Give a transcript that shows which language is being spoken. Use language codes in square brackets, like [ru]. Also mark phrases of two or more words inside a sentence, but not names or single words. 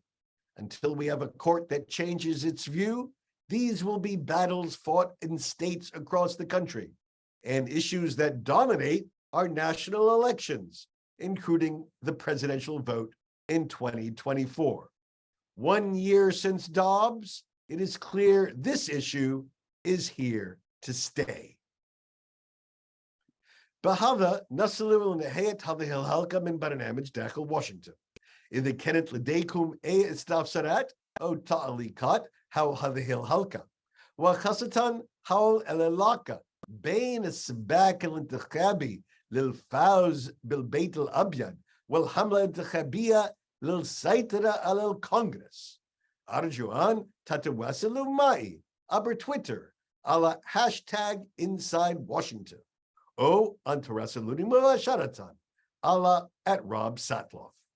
[en] Until we have a court that changes its view, these will be battles fought in states across the country, and issues that dominate our national elections, including the presidential vote in 2024. 1 year since Dobbs, it is clear this issue is here to stay. [ar] بهذا نصل نهاية هذه الحلقة من برنامج داخل واشنطن. إذا كانت لديكم أي استفسارات أو تعليقات حول هذه الحلقة وخاصة حول العلاقة بين السباق الانتخابي للفوز بالبيت الأبيض والحملة الانتخابية للسيطرة على الكونغرس، أرجو أن تتواصلوا معي عبر تويتر على هاشتاج InsideWashington أو أن تراسلوني مباشرة على @RobSatloff.